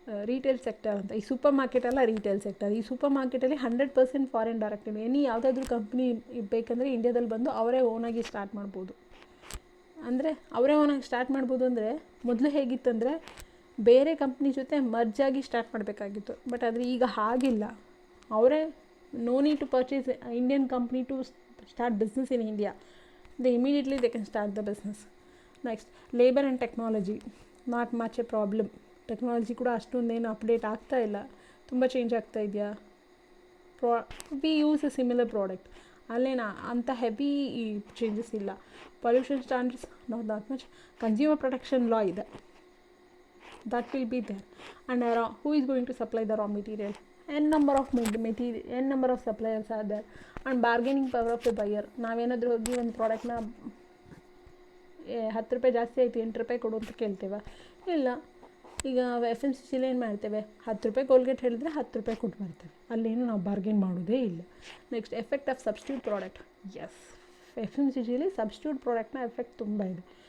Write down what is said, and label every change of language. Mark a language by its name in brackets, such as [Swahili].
[Kannada] Retail sector ಅಂತ. ಈ super market ಎಲ್ಲ ರಿಟೇಲ್ ಸೆಕ್ಟರ್. ಈ ಸೂಪರ್ ಮಾರ್ಕೆಟಲ್ಲಿ 100% ಫಾರಿನ್ ಡೈರೆಕ್ಟ್ ಯಾವುದಾದ್ರೂ ಕಂಪ್ನಿ ಬೇಕಂದರೆ ಇಂಡಿಯಾದಲ್ಲಿ ಬಂದು ಅವರೇ ಓನಾಗಿ ಸ್ಟಾರ್ಟ್ ಮಾಡ್ಬೋದು. ಅಂದರೆ ಅವರೇ ಓನಾಗಿ ಸ್ಟಾರ್ಟ್ ಮಾಡ್ಬೋದು ಅಂದರೆ ಮೊದಲು ಹೇಗಿತ್ತಂದರೆ ಬೇರೆ ಕಂಪ್ನಿ ಜೊತೆ ಮರ್ಜಾಗಿ ಸ್ಟಾರ್ಟ್ ಮಾಡಬೇಕಾಗಿತ್ತು. ಬಟ್ ಆದರೆ ಈಗ ಹಾಗಿಲ್ಲ. ಅವರೇ [English] no need to purchase Indian company to start business in India. Immediately they can start the business. Next, labor and technology, not much a problem. [Kannada] Technology ಕೂಡ ಅಷ್ಟೊಂದೇನು ಅಪ್ಡೇಟ್ ಆಗ್ತಾ ಇಲ್ಲ, ತುಂಬ ಚೇಂಜ್ ಆಗ್ತಾ ಇದೆಯಾ. [English] We use a similar product. [Kannada] ಅಲ್ಲೇನಾ ಅಂಥ heavy changes ಇಲ್ಲ. [English] Pollution standards not that much. [Kannada] Consumer protection ಲಾ ಇದೆ, [English] that will be there. And who is going to supply the raw material? n number of material, n number of suppliers are there. And bargaining power of the buyer. [Kannada] ನಾವೇನಾದರೂ ಹೋಗಿ ಒಂದು ಪ್ರಾಡಕ್ಟ್ನ 10 ರೂಪಾಯಿ ಜಾಸ್ತಿ ಆಯಿತು 8 ರೂಪಾಯಿ ಕೊಡು ಅಂತ ಕೇಳ್ತೇವೆ? ಇಲ್ಲ. ಈಗ FMCG ಏನು ಮಾಡ್ತೇವೆ, 10 ರೂಪಾಯಿ ಕೋಲ್ಗೇಟ್ ಹೇಳಿದ್ರೆ 10 ರೂಪಾಯಿ ಕೊಟ್ಟು ಬರ್ತೇವೆ, ಅಲ್ಲೇನು ನಾವು ಬಾರ್ಗೇನ್ ಮಾಡೋದೇ ಇಲ್ಲ. [English] Next effect of substitute product. [Kannada] S, FMCGಲಿ substitute ಪ್ರಾಡಕ್ಟ್ನ ಎಫೆಕ್ಟ್ ತುಂಬ ಇದೆ.